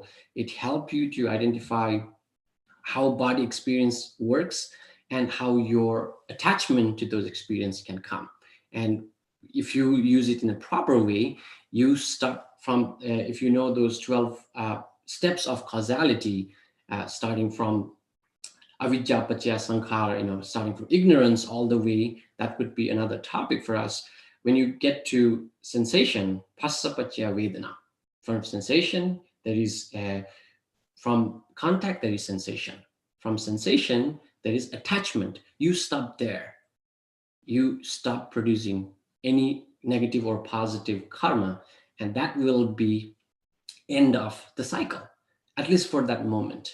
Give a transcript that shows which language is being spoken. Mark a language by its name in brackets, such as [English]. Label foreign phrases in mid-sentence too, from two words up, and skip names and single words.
[English] It helps you to identify how body experience works and how your attachment to those experiences can come. And if you use it in a proper way, you start from, if you know those 12 steps of causality, starting from [Pali] Avidya paccaya sankhara, [English] starting from ignorance all the way, that would be another topic for us. When you get to sensation, [Pali] phassa paccaya vedana. [English] From sensation, there is from contact, there is sensation. From sensation, there is attachment. You stop there. You stop producing any negative or positive karma, and that will be end of the cycle, at least for that moment.